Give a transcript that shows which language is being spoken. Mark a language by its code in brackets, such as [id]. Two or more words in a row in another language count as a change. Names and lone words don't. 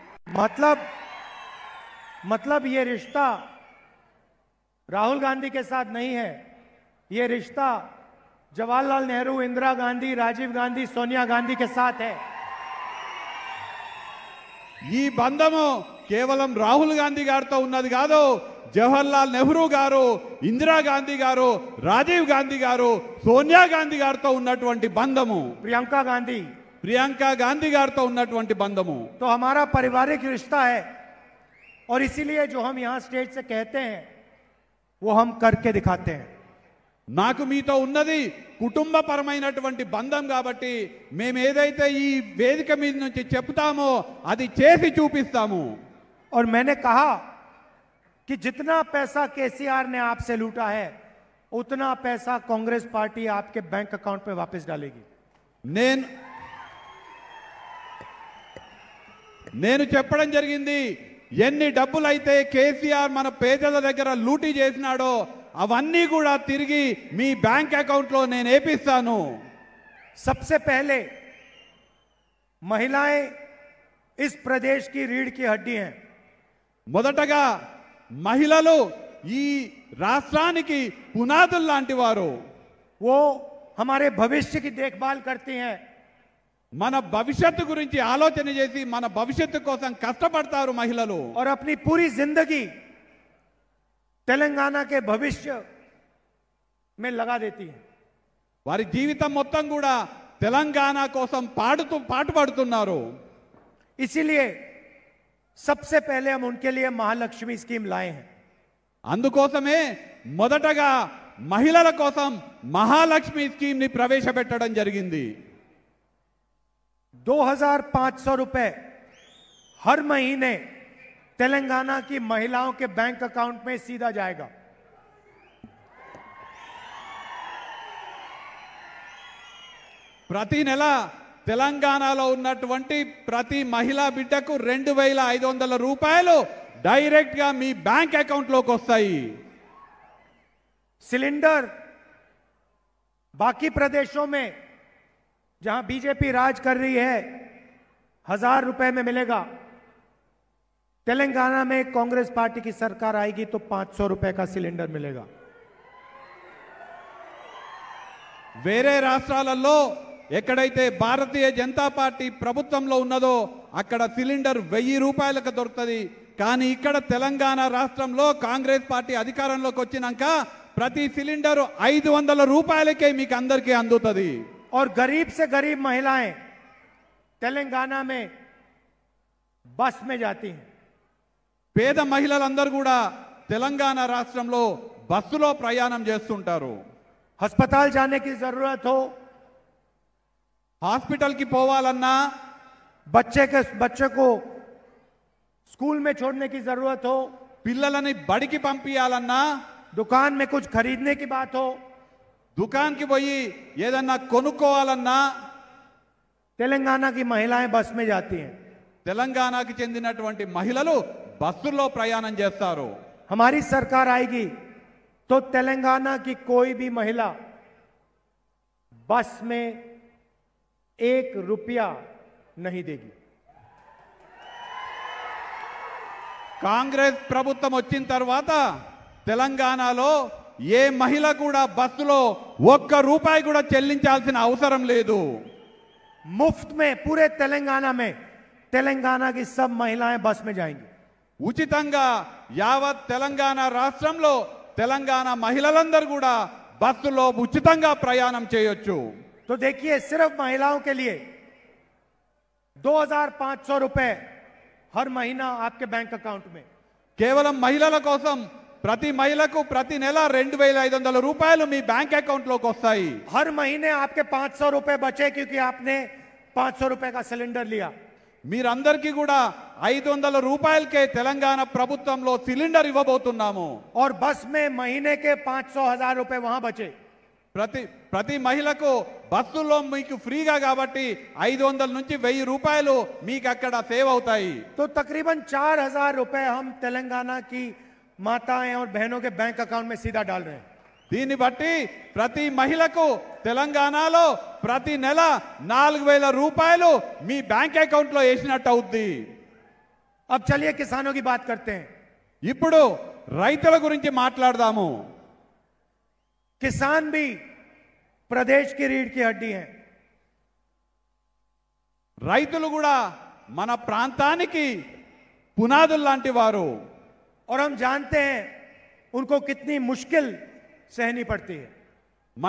[hi] मतलब ये रिश्ता राहुल गांधी के साथ नहीं है, ये रिश्ता जवाहरलाल नेहरू, इंदिरा गांधी, राजीव गांधी, सोनिया गांधी के साथ है। [te] ఈ బంధము కేవలం రాహుల్ గాంధీ గారితో ఉన్నది కాదు, జవహర్లాల్ నెహ్రూ గారు, ఇందిరాగాంధీ గారు, రాజీవ్ గాంధీ గారు, సోనియా గాంధీ గారితో ఉన్నటువంటి బంధము। [hi] प्रियंका गांधी, [te] ప్రియాంక గాంధీ గారితో ఉన్నటువంటి బంధము. [hi] तो हमारा पारिवारिक रिश्ता है और इसीलिए जो हम यहां स्टेज से कहते हैं वो हम करके दिखाते हैं. [te] నాకు మీతో ఉన్నది కుటుంబపరమైనటువంటి బంధం కాబట్టి మేము ఏదైతే ఈ వేదిక మీద నుంచి చెప్తామో అది చేసి చూపిస్తాము. [hi] और मैंने कहा कि जितना पैसा केसीआर ने आपसे लूटा है उतना पैसा कांग्रेस पार्टी आपके [en] bank account [hi] में वापस डालेगी. [te] నేను చెప్పడం జరిగింది, ఎన్ని డబ్బులైతే కేసీఆర్ మన పేదల దగ్గర లూటీ చేసినాడో అవన్నీ కూడా తిరిగి మీ [en] bank account [te] లో నేను వేపిస్తాను. [hi] सबसे पहले महिलाएं इस प्रदेश की रीढ़ की हड्डी हैं. [te] మొదటగా మహిళలు ఈ రాష్ట్రానికి పునాదులు లాంటి వారు. [hi] वो हमारे भविष्य की देखभाल करती हैं. [te] మన భవిష్యత్తు గురించి ఆలోచన చేసి మన భవిష్యత్తు కోసం కష్టపడతారు మహిళలు. [hi] और अपनी पूरी जिंदगी तेलंगाना के भविष्य में लगा देती हैं. [te] వారి జీవితం మొత్తం కూడా తెలంగాణ కోసం పాటుపడుతున్నారు. [hi] इसीलिए सबसे पहले हम उनके लिए महालक्ष्मी स्कीम लाए हैं. [te] అందుకోసమే మొదటగా మహిళల కోసం మహాలక్ష్మి స్కీమ్ ని ప్రవేశపెట్టడం జరిగింది. [hi] 2500 रुपए हर महीने तेलंगाना की महिलाओं के [en] bank account [hi] में सीधा जाएगा. [te] ప్రతి నెల తెలంగాణలో ఉన్నటువంటి ప్రతి మహిళా బిడ్డకు 2500 రూపాయలు డైరెక్ట్ గా మీ [en] bank account [te] లోకి వస్తాయి. [hi] सिलेंडर बाकी प्रदेशों में जहां बीजेपी राज कर रही है 1000 रुपए में मिलेगा. तेलंगाना में कांग्रेस पार्टी की सरकार आएगी तो 500 रुपए का सिलेंडर मिलेगा. [te] వేరే రాష్ట్రాలలో ఎక్కడైతే భారతీయ జనతా పార్టీ ప్రభుత్వంలో ఉన్నదో అక్కడ సిలిండర్ 1000 రూపాయలకు దొరుకుతుంది. కానీ ఇక్కడ తెలంగాణ రాష్ట్రంలో కాంగ్రెస్ పార్టీ అధికారంలోకి వచ్చినాక ప్రతి సిలిండర్ 500 రూపాయలకే మీకు అందరికీ అందుతుంది. [hi] और गरीब से गरीब महिलाएं तेलंगाना में बस में जाती हैं. [te] పేద మహిళలందరూ కూడా తెలంగాణ రాష్ట్రంలో బస్సులో ప్రయాణం చేస్తుంటారు. [hi] अस्पताल जाने की जरूरत हो, [te] హాస్పిటల్ కి పోవాలన్నా, [hi] बच्चे को स्कूल में छोड़ने की जरूरत हो, [te] పిల్లలని బడికి పంపించాలన్నా, [hi] दुकान में कुछ खरीदने की बात हो, [te] దుకాణానికి పోయి ఏదన్నా కొనుక్కోవాలన్నా [hi] तेलंगाना की महिलाएं बस में जाती हैं. [te] తెలంగాణకి చెందినటువంటి మహిళలు బస్సుల్లో ప్రయాణం చేస్తారు. [hi] हमारी सरकार आएगी तो तेलंगाना की कोई भी महिला बस में 1 रुपया नहीं देगी. [te] కాంగ్రెస్ ప్రభుత్వం వచ్చిన తర్వాత తెలంగాణలో ఏ మహిళ కూడా బస్సులో 1 రూపాయి కూడా చెల్లించాల్సిన అవసరం లేదు. [hi] मुफ्त में पूरे तेलंगाना में तेलंगाना की सब महिलाएं बस में जाएंगी. [te] ఉచితంగా యావత్ తెలంగాణ రాష్ట్రంలో తెలంగాణ మహిళలందరూ కూడా బస్సులో ఉచితంగా ప్రయాణం చేయొచ్చు. [hi] तो देखिए सिर्फ महिलाओं के लिए 2500 रुपए हर महीना आपके [en] bank account [hi] में. [te] కేవలం మహిళల కోసం ప్రతి మహిళకు ప్రతి నెల 2500 రూపాయలు మీ [en] bank account [te] లోకి వస్తాయి. [hi] हर महीने आपके 500 रुपए बचे क्योंकि आपने 500 रुपए का सिलेंडर लिया. [te] మీరందరికీ కూడా 500 రూపాయలకే తెలంగాణ ప్రభుత్వంలో సిలిండర్ ఇవ్వబోతున్నాము. [hi] और बस में महीने के 500,000 रुपए वहां बचे. [te] ప్రతి మహిళకు బస్సుల్లో మీకు ఫ్రీగా కాబట్టి 500 నుంచి 1000 రూపాయలు మీకు అక్కడ సేవ్ అవుతాయి. [hi] तो तकरीबन 4000 रुपए हम तेलंगाना की माताएं और बहनों के [en] bank account [hi] में सीधा डाल रहे हैं. [te] దీన్ని బట్టి ప్రతి మహిళకు తెలంగాణలో ప్రతి నెల 4000 రూపాయలు మీ [en] bank account [te] లో వేసినట్టు అవుద్ది. [hi] अब चलिए किसानों की बात करते हैं. [te] ఇప్పుడు రైతుల గురించి మాట్లాడదాము. [hi] किसान भी प्रदेश की रीढ़ की हड्डी हैं. [te] రైతులు కూడా మన ప్రాంతానికి పునాదులు లాంటి వారు. [hi] और हम जानते हैं उनको कितनी मुश्किल सहनी पड़ती है.